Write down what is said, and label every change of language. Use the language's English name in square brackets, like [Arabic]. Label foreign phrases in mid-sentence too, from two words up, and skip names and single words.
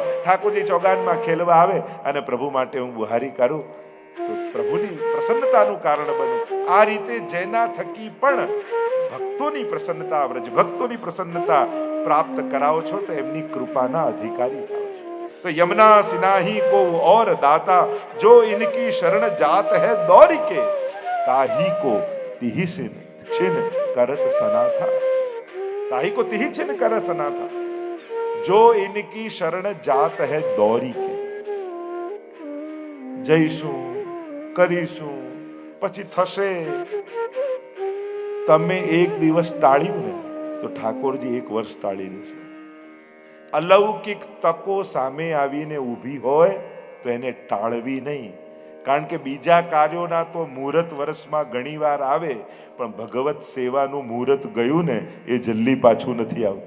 [Gujarati] ઠાકોરજી ચોગાનમાં ખેલવા આવે અને પ્રભુ માટે હું બુહારી કરું તો પ્રભુની પ્રસન્નતાનું કારણ બનું. આ રીતે જેના થકી પણ ભક્તોની પ્રસન્નતા, વ્રજભક્તોની પ્રસન્નતા પ્રાપ્ત કરાવો છો તો એમની કૃપાના અધિકારી થાઓ છો. [Hindi] तो यमुना सिनाही को ओर दाता, जो इनकी शरण जात है દौरी के, ताही को तिहि सिन छिन करत सनाथा. ताही को तिहि छिन कर सनाथा, जो इनकी शरण जात है दौरी के. [Gujarati] જઈશું, કરીશું, પછી થશે. તમે એક દિવસ ટાળ્યું ને તો ઠાકોરજી 1 વર્ષ ટાળી દેશે. અલૌકિક તકો સામે આવીને ઊભી હોય તો એને ટાળવી નહીં, કારણ કે બીજા કાર્યોના તો મુહૂર્ત વર્ષમાં ઘણીવાર આવે, પણ ભગવત સેવાનું મુહૂર્ત ગયું ને એ જલ્દી પાછું નથી આવતું.